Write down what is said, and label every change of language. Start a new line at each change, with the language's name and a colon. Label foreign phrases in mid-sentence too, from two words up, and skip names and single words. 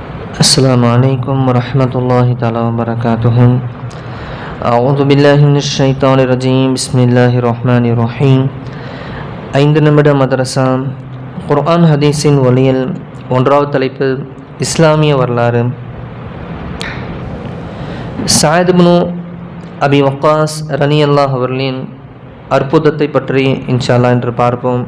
Arabic: السلام عليكم ورحمة الله تعالى وبركاته. أعوذ بالله من الشيطان الرجيم. بسم الله الرحمن الرحيم.
Tamil: 5 நிமிட மதரசா குர்ஆன் ஹதீஸின் ஒளியில் ஒன்றாவது தலைப்பு இஸ்லாமிய வரலாறு. சஅத் இப்னு அபி வக்காஸ் ரலியல்லாஹு அவர்களின் அற்புதத்தை பற்றி
Arabic: إن شاء الله
Tamil: என்று பார்ப்போம்.